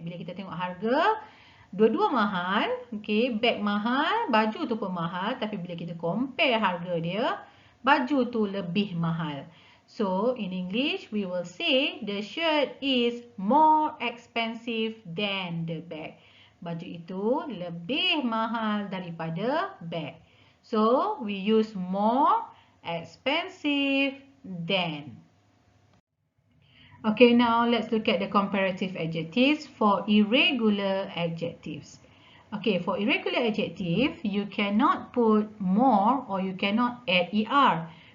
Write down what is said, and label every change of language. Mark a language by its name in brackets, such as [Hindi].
[Malay] Bila kita tengok harga, dua-dua mahal, okay, bag mahal, baju tu pun mahal, tapi bila kita compare harga dia, baju tu lebih mahal. [English] So, in English, we will say the shirt is more expensive than the bag. [Malay] Baju itu lebih mahal daripada bag. [English] So, we use more expensive than. Okay, now let's look at the comparative adjectives for irregular adjectives. Okay, for irregular adjective, you cannot put more or you cannot add er.